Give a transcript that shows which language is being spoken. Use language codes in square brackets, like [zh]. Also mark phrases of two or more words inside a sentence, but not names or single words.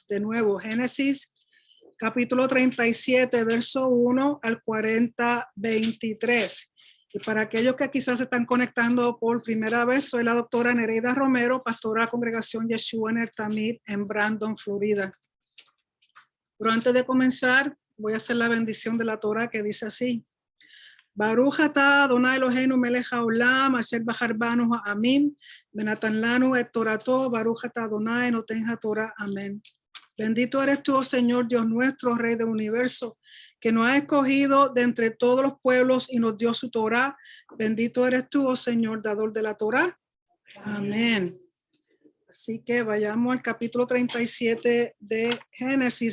[es] De nuevo, Génesis capítulo 37, verso 1 al 40, 23. Y para aquellos que quizás se están conectando por primera vez, soy la doctora Nereida Romero, pastora de la congregación Yeshua en el Tamid en Brandon, Florida. Pero antes de comenzar, voy a hacer la bendición de la Torah que dice así. [he] ברוך אתה אדוני אלוהינו מלך העולם אשר בחר בנו העמים ונתן לנו את תורתו ברוך אתה אדוני נותן התורה. [es] Amén. Bendito eres tú, oh Señor Dios nuestro, Rey del universo, que nos ha escogido de entre todos los pueblos y nos dio su Torah. Bendito eres tú, oh Señor, dador de la Torah. Amén. Así que vayamos al capítulo 37 de Génesis.